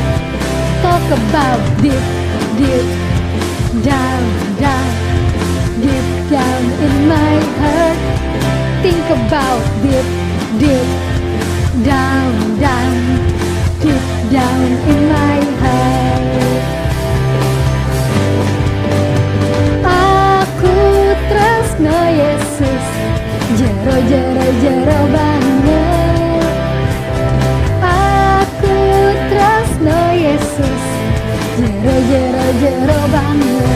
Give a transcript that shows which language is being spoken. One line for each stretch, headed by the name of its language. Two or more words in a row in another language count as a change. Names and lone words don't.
English: Talk about deep, deep down, down, deep down in my heart. Think about deep, deep down, down, deep down in my heart.
Javanese: Tresno Yesus, jero jero jero banget. Aku tresno Yesus, jero jero jero banget.